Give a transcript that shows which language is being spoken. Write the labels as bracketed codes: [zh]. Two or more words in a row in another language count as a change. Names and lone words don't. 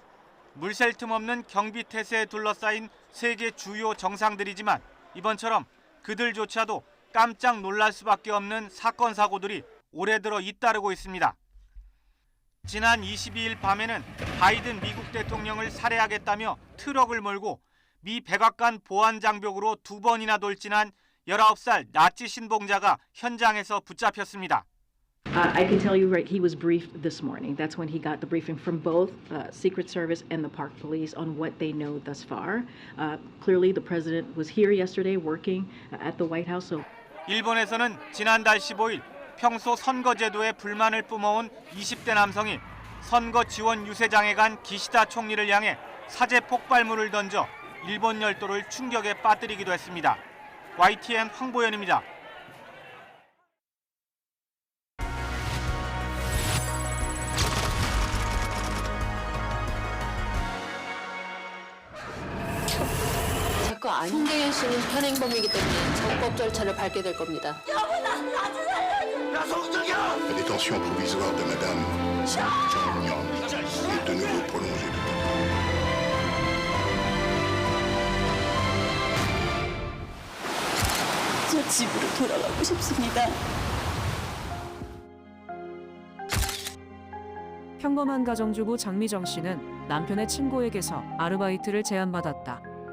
[ko] 물샐 틈 없는 경비 태세에 둘러싸인 세계 주요 정상들이지만 이번처럼 그들조차도 깜짝 놀랄 수밖에 없는 사건 사고들이 올해 들어 잇따르고 있습니다. 지난 22일 밤에는 바이든 미국 대통령을 살해하겠다며 트럭을 몰고 미 백악관 보안 장벽으로 2번이나 돌진한 19살 나치 신봉자가 현장에서 붙잡혔습니다. [en] I can tell you, right, he was briefed this morning. That's when he got the briefing from both Secret Service and the Park Police on what they know thus far. Clearly, the president was here yesterday working at the White House. So. [ko] 일본에서는 지난달 15일 평소 선거제도에 불만을 뿜어온 20대 남성이 선거 지원 유세장에 간 기시다 총리를 향해 사제 폭발물을 던져 일본 열도를 충격에 빠뜨리기도 했습니다. YTN 황보현입니다. 송대현 씨는 현행범이기 때문에 적법 절차를 밟게 될 겁니다. [fr] La détention provisoire de Madame Chang est de nouveau prolongée. [ko] 저 집으로 돌아가고 싶습니다. 평범한 가정주부 장미정 씨는 남편의 친구에게서 아르바이트를 제안받았다.